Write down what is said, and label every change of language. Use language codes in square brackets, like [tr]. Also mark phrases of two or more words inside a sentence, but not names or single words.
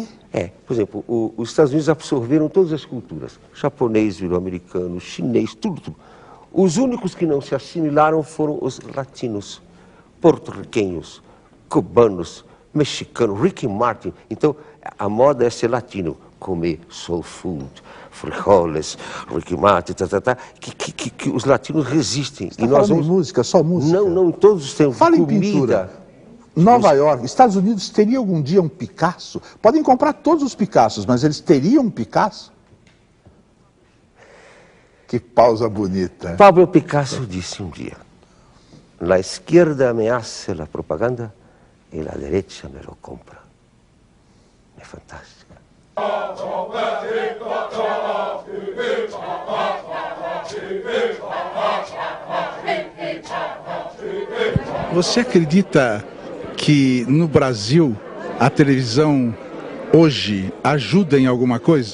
[pt] Por exemplo, os Estados Unidos absorveram todas as culturas. Japonês virou americano, chinês, tudo. Os únicos que não se assimilaram foram os latinos, porto-riquenhos, cubanos, mexicanos, Ricky Martin. Então, a moda é ser latino, comer [en] soul food, [pt] frijoles, Ricky Martin, que os latinos resistem. Você está falando em música, só música? Não, em todos os tempos. Fala em pintura. Nova York, Estados Unidos teria algum dia um Picasso? Podem comprar todos os Picassos, mas eles teriam um Picasso? Que pausa bonita. Pablo Picasso disse um dia: [es] "La izquierda me hace la propaganda e la derecha me lo compra." [pt] É fantástica. Você acredita que no Brasil a televisão hoje ajuda em alguma coisa?